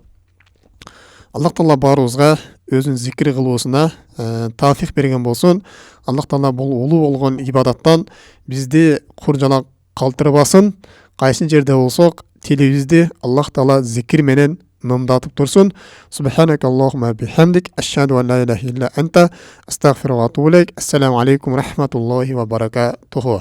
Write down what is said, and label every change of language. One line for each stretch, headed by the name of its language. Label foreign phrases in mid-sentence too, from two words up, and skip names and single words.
Kyrgyz: Аллах Таала баарыбызга өзүнүн зикир кылуусуна тафик берген болсун. Аллах Таала бул улуу болгон ибадаттан бизди куржалак калтырбасын. Кайсы жерде болсок, тилибизди Аллах Таала зикир менен нымдатып турсун.
Arabic: سبحانك اللهم وبحمدك أشهد أن لا إله إلا أنت أستغفرك وأتوب إليك. السلام عليكم ورحمة الله وبركاته.